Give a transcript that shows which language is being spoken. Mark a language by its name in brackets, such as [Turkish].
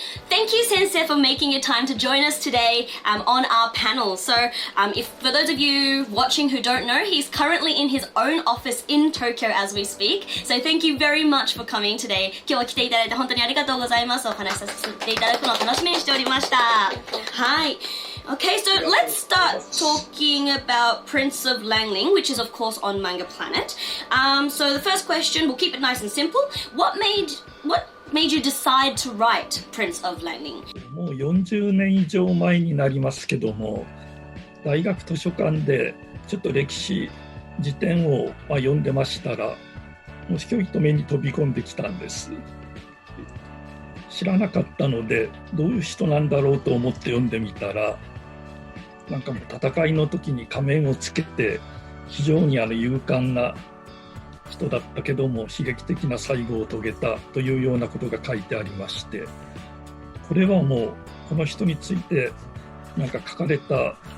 [English] Thank you, Sensei, for making your time to join us today on our panel. So, for those of you watching who don't know, he's currently in his own office in Tokyo as we speak. So, thank you very much for coming today. [Japanese] 今日は来ていただいて本当にありがとうございます。お話しさせていただくのを楽しみにしておりました。はい。 [English] Okay, so let's start talking about Prince of Lan Ling, which is of course on Manga Planet. So the first question, we'll keep it nice and simple. What made you decide to write Prince of Lan Ling? [Japanese] もう40年以上前になりますけども、大学図書館でちょっと歴史辞典を読んでましたら、もしひょいと目に飛び込んできたんです。知らなかったので、どういう人なんだろうと思って読んでみたら、なんかもう戦いの時に仮面をつけて非常に勇敢な人だったけども悲劇的な最後を遂げたというようなことが書いてありまして、これはもうこの人についてなんか書かれた